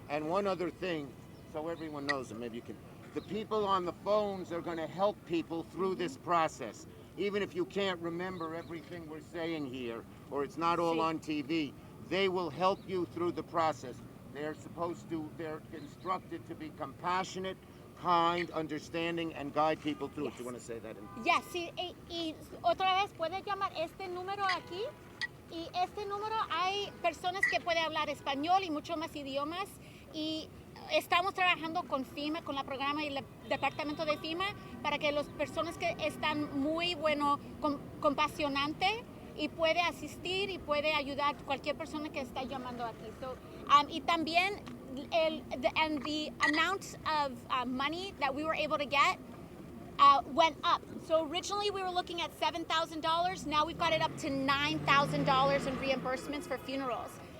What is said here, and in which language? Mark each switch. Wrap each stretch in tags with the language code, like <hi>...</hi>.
<en>And one other thing, so everyone knows, and maybe you can, the people on the phones are going to help people through this process. Even if you can't remember everything we're saying here, or it's not all on TV, they will help you through the process. They're instructed to be compassionate, kind, understanding, and guide people through it. Do you want to say that?</en> <es>Yes, sí, y otra vez puedes llamar este número aquí. Y este número hay personas que pueden hablar español y muchos más idiomas. Y estamos trabajando con FEMA, con el programa y el departamento de FEMA, para que las personas que están muy compasionante y puede asistir y puede ayudar a cualquier persona que está llamando aquí.</es> <en>So,</en> <es>y también</es> <en>the amount of money that we were able to get went up. So originally we were looking at $7,000. Now we've got it up to $9,000 in reimbursements for funerals.</en>